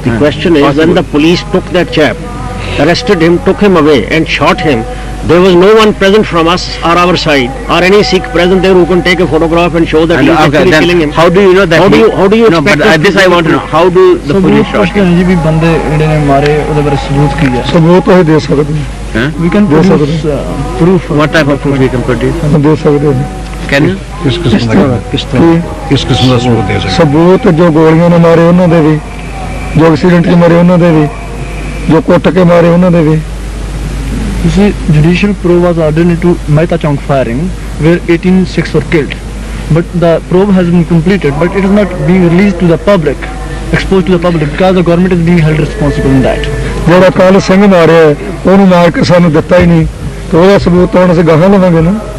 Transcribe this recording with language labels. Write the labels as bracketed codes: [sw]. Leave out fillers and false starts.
[en] The question is, possible. when the police took that chap, arrested him, took him away and shot him, there was no one present from us or our side or any Sikh present there who can take a photograph and show that he is actually killing him. How do you know that? How do you no, expect but this I want to know. How do the police shot him? [pa] ਜੀ ਵੀ ਬੰਦੇ ਜਿਹੜੇ ਨੇ ਮਾਰੇ ਉਹਦੇ ਬਾਰੇ ਸਬੂਤ ਕੀ ਹੈ? ਸਬੂਤ ਉਹ ਦੇ ਸਕਦੇ [en] We can [pa] ਦੇ ਸਕਦੇ [en] produce proof. What type of proof we can produce? [pa] ਦੇ ਸਕਦੇ ਹੋ। [en] Can you? [pa] ਕਿਸ ਕਿਸਮ ਦਾ ਸਬੂਤ ਦੇ ਸਕਦੇ? ਸਬੂਤ ਜੋ ਗੋਲੀਆਂ ਨਾਲ ਮਾਰੇ ਉਹਨਾਂ ਦੇ ਵੀ, ਜੋ ਐਕਸੀਡੈਂਟ 'ਚ ਮਾਰੇ ਉਹਨਾਂ ਦੇ ਵੀ, ਜੋ ਕੁੱਟ ਕੇ ਮਾਰੇ ਉਹਨਾਂ ਦੇ ਵੀ। [en] You see, judicial probe was ordered into Mehta Chowk firing, where 18 Sikhs were killed. But the probe has been completed, but it is not being released to the public, exposed to the public, because the government is being held responsible in that. [pa] ਜਿਹੜਾ ਕੱਲ ਸਿੰਘ ਮਾਰਿਆ ਉਹਨੂੰ ਮਾਰ ਕੇ ਸਾਨੂੰ ਦਿੱਤਾ ਹੀ ਨਹੀਂ, ਤੇ ਉਹਦਾ ਸਬੂਤ ਹੁਣ ਅਸੀਂ ਗਾਹਾਂ ਲਵਾਂਗੇ ਨਾ।